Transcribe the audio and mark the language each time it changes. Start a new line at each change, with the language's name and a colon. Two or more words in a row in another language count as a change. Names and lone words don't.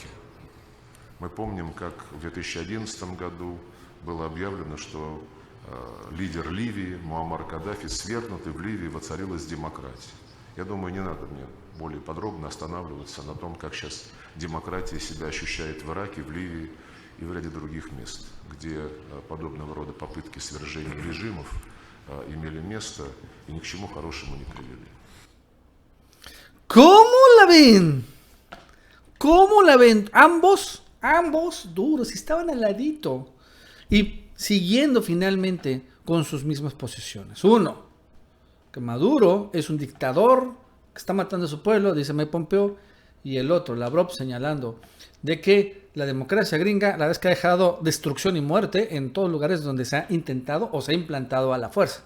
Russian: Мы помним, как в 2011 году было объявлено, что лидер Ливии Муаммар Каддафи свергнут, и в Ливии воцарилась демократия. Я думаю, не надо мне более подробно останавливаться на том, как сейчас демократия себя ощущает в Ираке, в Ливии и в ряде других мест, где подобного рода попытки свержения режимов имели место и ни к чему хорошему не привели.
Spanish: ¿Cómo la ven? ¿Cómo la ven? Ambos duros, estaban al ladito y siguiendo finalmente con sus mismas posiciones. Uno, que Maduro es un dictador que está matando a su pueblo, dice Mike Pompeo, y el otro, Lavrov, señalando de que la democracia gringa, la verdad es que ha dejado destrucción y muerte en todos lugares donde se ha intentado o se ha implantado a la fuerza.